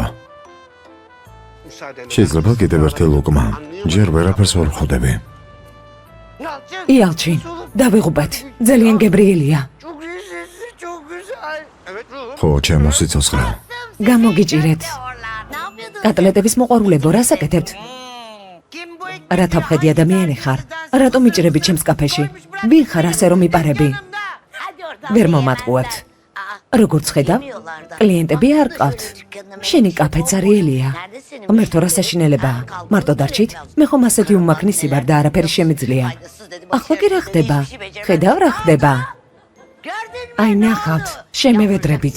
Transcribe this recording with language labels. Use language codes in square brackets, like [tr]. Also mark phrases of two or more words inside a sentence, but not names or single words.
[tr] Müsaadenle. [ka] შეიძლება კიდევ ერთი ლუკმა. ჯერ ვერაფერს ვერ ხვდები. [tr] Yalçın. [ka] იალჩინ, დავიღუპეთ. ძალიან გებრიელია. [tr] Çok güzel, çok güzel. Evet ruhum. [ka] ხო, ჩემო სიცოცხლე. გამოგიჭირეთ. [tr] Ne yapıyordun? [ka] კატლეტების მოყვარულებო, რას აკეთებთ? [tr] Kim bu ekmek? [ka] რა თავხედი ადამიანი ხარ? რატომ იჭრები ჩემს კაფეში? ვინ ხარ ასე რომ იპარები? [tr] Hadi oradan. [ka] ვერ მომატყუებთ. Aa, როგორც ხედავ, კლიენტები არ ყავთ. შენი კაფეც არიელია. ღმერთო, რა საშინელებაა. მარტო დარჩით, მე ხომ ასეთი უმაქნისი ვარ და არაფერი შემიძლია. ახლა კი რა ხდება? ხედავ რა ხდება? აი ნახავთ, შემევედრებით.